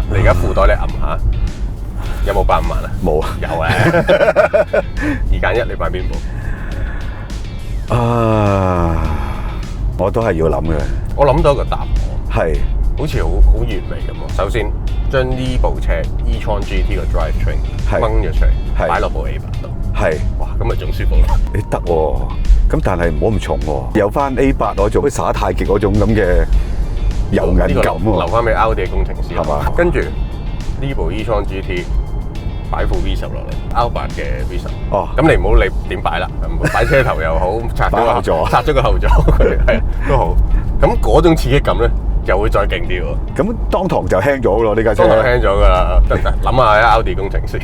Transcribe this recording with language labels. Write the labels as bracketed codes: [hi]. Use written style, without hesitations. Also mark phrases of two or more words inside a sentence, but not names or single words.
[yue] 你而家褲袋你揞下，有冇100萬啊？冇啊，有啊。2揀1，你買邊部？我都係要諗嘅。我諗到一個答案，係好似好完美咁喎。首先將呢部車 e-tron GT 個 drivetrain 掹咗出嚟，擺落部 A8 度，哇，咁咪仲舒服咯。你得喎，咁但係唔好咁重喎，有翻 A8 嗰種耍太極嗰種咁嘅柔韌感喎。留翻俾 Audi 嘅工程師係嘛？跟住呢部 e-tron GT。擺副 V10 落嚟 ，Alphard 嘅 V10。哦，咁你唔好理點擺啦，擺車頭又好，拆咗個後座，係都好。咁嗰種刺激感咧，又會再勁啲喎。咁當堂就輕咗咯，呢架車。當堂輕咗㗎啦，得諗下啊 ，Audi 工程師。